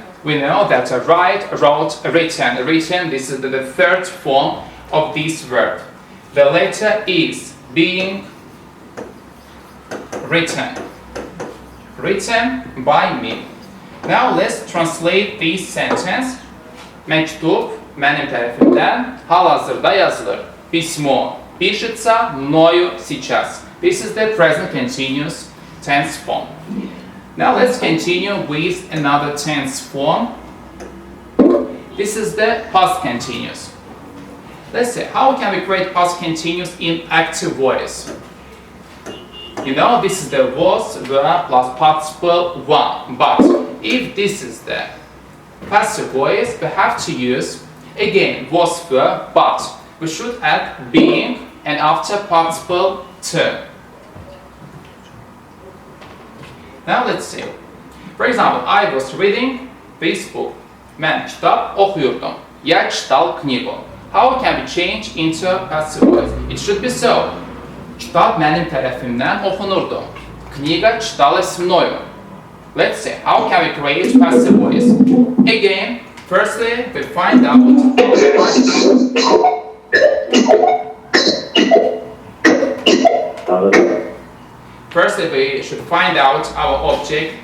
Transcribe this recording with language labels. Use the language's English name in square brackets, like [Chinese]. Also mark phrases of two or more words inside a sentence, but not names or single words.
[English] We know that write, wrote, written. Written, this is the third form of this verb. The letter is being written. Written by me. Now let's translate this sentence. [Azerbaijani] Məktub mənim tərəfimdən hal-hazırda yazılır. [Russian] Письмо пишется мною сейчас. [English] This is the present continuous tense form. Now let's continue with another tense form. This is the past continuous. Let's see, how can we create past continuous in active voice? You know, this is the was, were plus participle one. But if this is the passive voice, we have to use again was, were, but we should add being and after participle to. Now let's see. For example, I was reading this book. [Azerbaijani] Mən kitab oxuyurdum. [Russian] Я читал книгу. [English] How can we change into passive voice? It should be so. [Azerbaijani] Kitab mənim tərəfimdən oxunurdu. [Russian] Книга читалась мною. [English] Let's see. How can we create passive voice? Again, firstly, we find out. Firstly, we should find out our object.